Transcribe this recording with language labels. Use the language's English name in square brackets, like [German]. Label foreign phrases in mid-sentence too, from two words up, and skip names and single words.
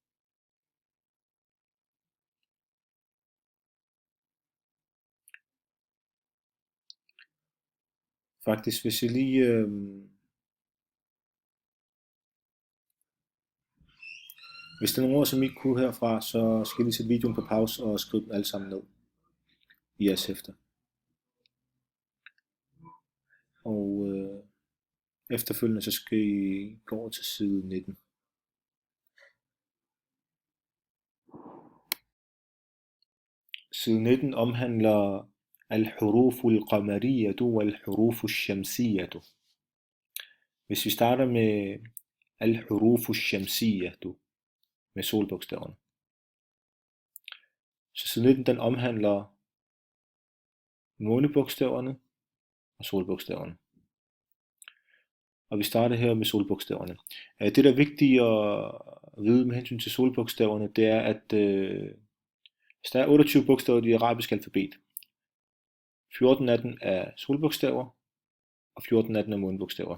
[Danish] Faktisk, hvis I lige hvis der er nogle ord, som I ikke kunne herfra, så skal I lige sætte videoen på pause og skrive dem alle sammen ned i jeres hæfter. Og efterfølgende så skal I gå over til side 19. Side 19 omhandler [Arabic] الحروف القمرية والحروف الشمسية. [Danish] Hvis vi starter med [Arabic] الحروف الشمسية, [Danish] med solbogstaverne. Så side 19 den omhandler månebogstaverne og solbogstaverne. Og vi starter her med solbogstaverne. Det der er vigtigt at vide med hensyn til solbogstaverne, det er at hvis der er 28 bogstaver i det arabiske alfabet, 14 af dem er solbogstaver, og 14 af dem er månebogstaver.